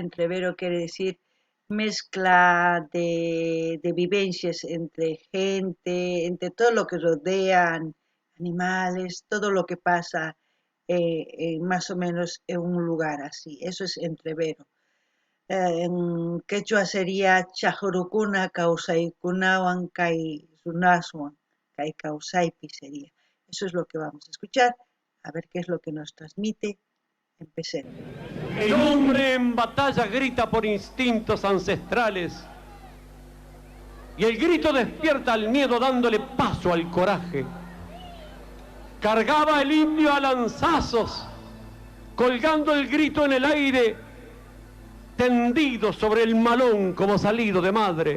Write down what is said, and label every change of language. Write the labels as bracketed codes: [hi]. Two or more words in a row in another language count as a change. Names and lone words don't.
[es] Entrevero quiere decir mezcla de vivencias entre gente, entre todo lo que rodean, animales, todo lo que pasa más o menos en un lugar así. Eso es entrevero. En quechua sería [qu] chajurukuna kausaykunawan kai runaswan, kai kausaypi [es] sería. Eso es lo que vamos a escuchar. A ver qué es lo que nos transmite. Empecemos. El hombre en batalla grita por instintos ancestrales y el grito despierta al miedo dándole paso al coraje. Cargaba el indio a lanzazos, colgando el grito en el aire, tendido sobre el malón como salido de madre.